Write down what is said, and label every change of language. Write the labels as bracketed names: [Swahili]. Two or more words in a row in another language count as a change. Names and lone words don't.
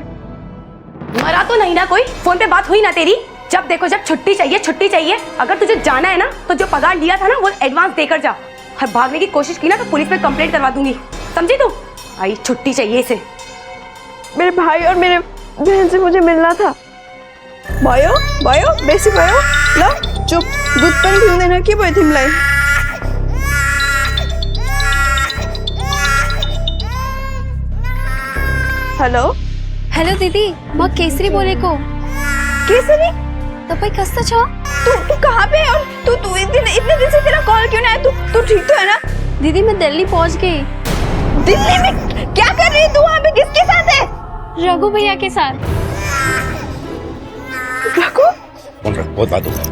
[Hindi] मरा तो नहीं ना कोई? फोन पे बात हुई ना तेरी? जब देखो जब छुट्टी चाहिए। अगर तुझे जाना है ना तो जो पगार लिया था ना वो एडवांस देकर जा। और भागने की कोशिश की ना तो पुलिस में कंप्लेंट करवा दूंगी, समझी तू? आई छुट्टी चाहिए इसे। मेरे भाई और मेरे बहन से मुझे मिलना था। [Nepali] भयो बेसी भयो ल चुप, दूध पनि थिम्दैन के भयो तिमीलाई? हेलो दिदी, म केसरी बोलेको। केसरी, तपाईँ कस्तो छ? [Hindi] तू कहाँ पे है? और तू इतने दिन से तेरा कॉल क्यों नहीं आया? तू ठीक तो है ना? दीदी, मैं दिल्ली पहुंच गई। दिल्ली में क्या कर रही है तू? वहाँ पे किसके साथ है? रघु भैया के साथ। रघु? बहुत बात होगा।